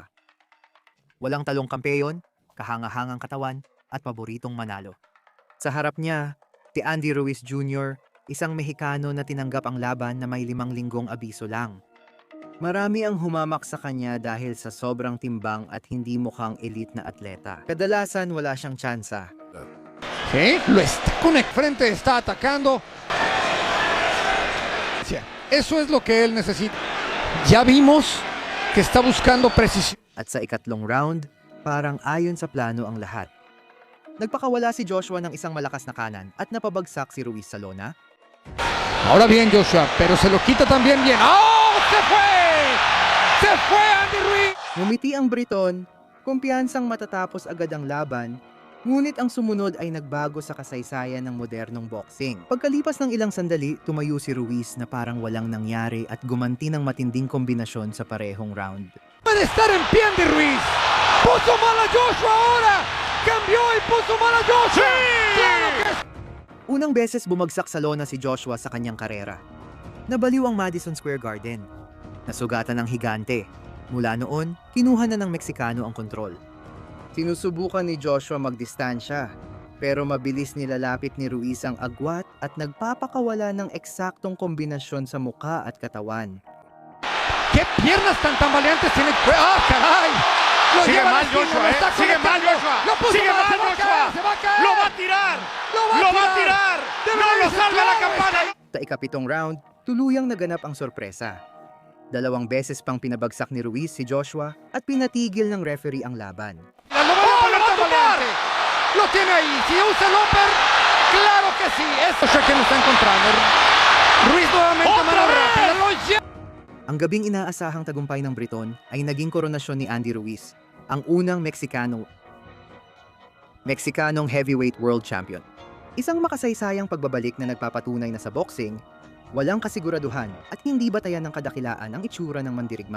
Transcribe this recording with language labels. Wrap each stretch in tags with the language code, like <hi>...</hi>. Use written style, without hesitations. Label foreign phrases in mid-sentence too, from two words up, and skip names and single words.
<tl>Walang talong kampeyon, kahangahangang katawan, at paboritong manalo. Sa harap niya, si Andy Ruiz Jr., isang Mexicano na tinanggap ang laban na may 5 linggong abiso lang. Marami ang humamak sa kanya dahil sa sobrang timbang at hindi mukhang elite na atleta. Kadalasan wala siyang tsansa.</tl> <es>Sí, lo está con el frente, está atacando. Eso es lo que él necesita. Ya vimos que está buscando precisión.</es> <tl>At sa ika-3 round, parang ayon sa plano ang lahat. Nagpakawala si Joshua ng isang malakas na kanan at napabagsak si Ruiz sa lona.</tl> <es>Ahora bien Joshua, pero se lo quita también bien. ¡Oh! ¡Se fue! ¡Se fue Andy Ruiz!</es> <tl>Ngumiti ang Briton, kumpiyansang matatapos agad ang laban, ngunit ang sumunod ay nagbago sa kasaysayan ng modernong boxing. Pagkalipas ng ilang sandali, tumayo si Ruiz na parang walang nangyari at gumanti ng matinding kombinasyon sa parehong round.</tl> <es>Puede estar en pie Andy Ruiz. Puso mala Joshua ahora. Cambió y puso mala Joshua. Claro que</es> <tl>Unang beses bumagsak sa lona si Joshua sa kanyang karera. Nabaliw ang Madison Square Garden. Nasugatan ng higante. Mula noon, kinuha na ng Meksikano ang kontrol. Sinusubukan ni Joshua magdistansya, pero mabilis nilalapit ni Ruiz ang agwat at nagpapakawala ng eksaktong kombinasyon sa muka at katawan.</tl> <es>qué piernas tan tambaleantes tiene. ¡Ah, caray! Lo Sigue lleva a la mal esquina, Joshua, lo está sigue mal conectando. Joshua. Lo puso Sigue mal, mal se va a Joshua. caer, se va a caer. Lo va a tirar. Lo va a tirar. No lo salva la campana.</es> <tl>Sa ikapitong round, tuluyang naganap ang sorpresa. 2 beses pang pinabagsak ni Ruiz si Joshua at pinatigil ng referee ang laban.</tl> <es>¡Oh, lo va a tomar! Lo tiene ahí. Si usa el upper, claro que sí. Eso es que no está encontrando. Ruiz nuevamente mano rápida. Lo lleva.</es> <tl>Ang gabing inaasahang tagumpay ng Briton ay naging koronasyon ni Andy Ruiz, ang unang Meksikanong heavyweight world champion. Isang makasaysayang pagbabalik na nagpapatunay na sa boxing, walang kasiguraduhan at hindi batayan ng kadakilaan ang itsura ng mandirigma.</tl>